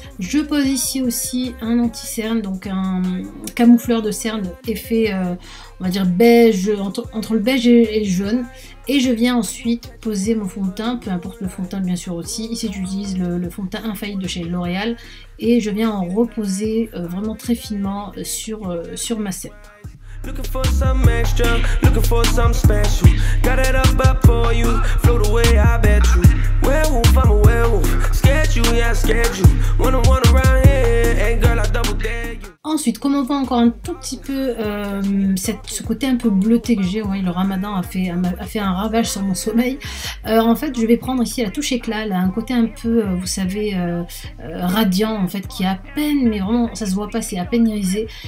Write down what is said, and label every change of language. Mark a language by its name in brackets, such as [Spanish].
[French] Je pose ici aussi un anti-cerne, donc un camoufleur de cerne effet on va dire beige, entre le beige et le jaune, et je viens ensuite poser mon fond de teint, peu importe le fond de teint bien sûr aussi. Ici j'utilise le fond de teint infaillible de chez L'Oréal et je viens en reposer vraiment très finement sur ma cerne. [English] Looking for some extra, looking for some special. Got it up for you, float away, I bet you. Werewolf, I'm a werewolf. Scared you, yeah, scared you. One around here, and girl, I double dare you. [French] Ensuite, comme on voit encore un tout petit peu ce côté un peu bleuté que j'ai, oui, le ramadan a fait un ravage sur mon sommeil. En fait, je vais prendre ici la touche éclat, elle a un côté un peu, vous savez, radiant en fait, qui est à peine, mais vraiment ça se voit pas, c'est à peine irisé.